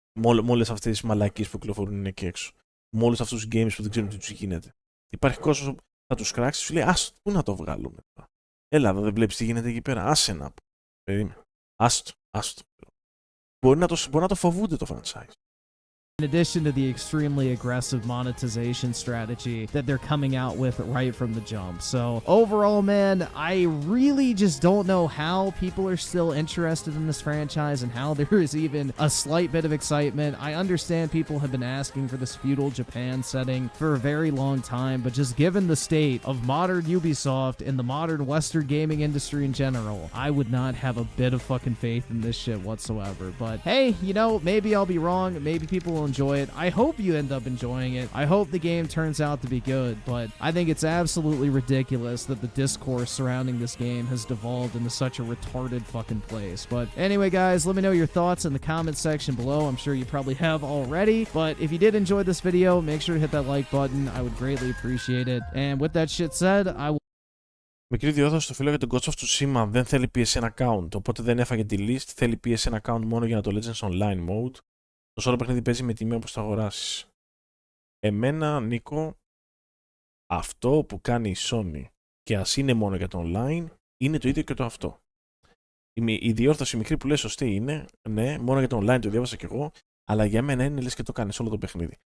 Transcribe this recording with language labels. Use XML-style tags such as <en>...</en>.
<el>Με όλες αυτές τις μαλακίες που κυκλοφορούν εκεί έξω. Με όλους αυτούς τους games που δεν ξέρουν τι τους γίνεται. Υπάρχει κόσμος που θα τους κράξει, σου λέει ας, πού να το βγάλουμε τώρα. Έλα εδώ, δεν βλέπεις τι γίνεται εκεί πέρα. Άσε να πω. Περίμενε. Άστο. Μπορεί να το φοβούνται το franchise.</el> <en>In addition to the extremely aggressive monetization strategy that they're coming out with right from the jump. So overall, man, I really just don't know how people are still interested in this franchise and how there is even a slight bit of excitement. I understand people have been asking for this feudal Japan setting for a very long time, but just given the state of modern Ubisoft and the modern Western gaming industry in general, I would not have a bit of fucking faith in this shit whatsoever. But hey, you know, maybe I'll be wrong. Maybe people will enjoy it. I hope you end up enjoying it. I hope the game turns out to be good, but I think it's absolutely ridiculous that the discourse surrounding this game has devolved into such a retarded fucking place. But anyway, guys, let me know your thoughts in the comment section below. I'm sure you probably have already, but if you did enjoy this video, make sure to hit that like button. I would greatly appreciate it. And with that shit said, I will...</en> <el>Μικρή διόρθωση στο φίλο για τον Ghost of Tsushima δεν θέλει PSN account, οπότε δεν έφαγε τη list. Θέλει PSN account μόνο για το Legends Online mode. Το όλο παιχνίδι παίζει με τιμή όπως το αγοράσεις. Εμένα, Νίκο, αυτό που κάνει η Sony και ας είναι μόνο για το online, είναι το ίδιο και το αυτό. Η διόρθωση μικρή που λέει σωστή είναι, ναι, μόνο για το online το διάβασα κι εγώ, αλλά για μένα είναι λες και το κάνεις όλο το παιχνίδι.</el>